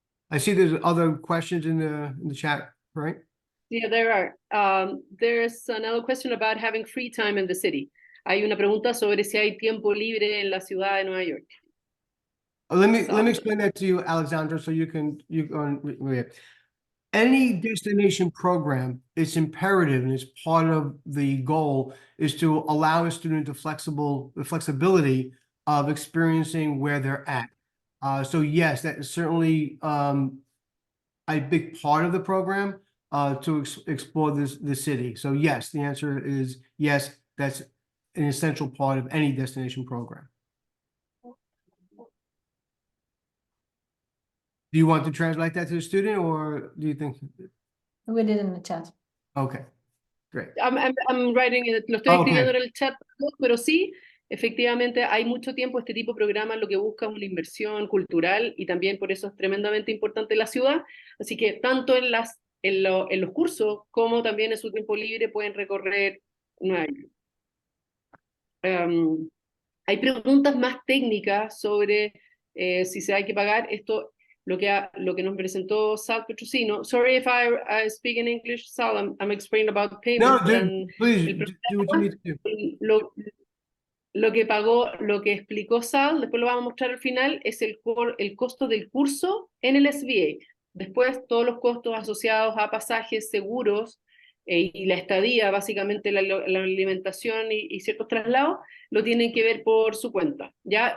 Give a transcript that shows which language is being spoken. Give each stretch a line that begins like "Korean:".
English: I see there's other questions in the chat, right? Yeah, there are. There's another question about having free time in the city.
Spanish: Hay una pregunta sobre si hay tiempo libre en la ciudad de Nueva York.
English: Let me explain that to you, Alexandra, so you can read. Any destination program, it's imperative and it's part of the goal is to allow a student the flexibility of experiencing where they're at. So yes, that is certainly a big part of the program to explore the city. So yes, the answer is yes, that's an essential part of any destination program. Do you want to translate that to the student or do you think? We did in the chat. Okay, great. I'm writing it,
Spanish: lo estoy escribiendo en el chat, pero sí, efectivamente hay mucho tiempo. Este tipo de programa lo que busca es una inversión cultural y también por eso es tremendamente importante la ciudad. Así que tanto en los cursos como también en su tiempo libre pueden recorrer Nueva York. Hay preguntas más técnicas sobre si se hay que pagar esto. Lo que nos presentó Sal Petrusino.
English: Sorry if I speak in English, Sal. I'm explaining about payment. No, please do what you need to do.
Spanish: Lo que explicó Sal, después lo vamos a mostrar al final, es el costo del curso en el SVA. Después, todos los costos asociados a pasajes, seguros y la estadía, básicamente la alimentación y ciertos traslados, lo tienen que ver por su cuenta, ¿ya?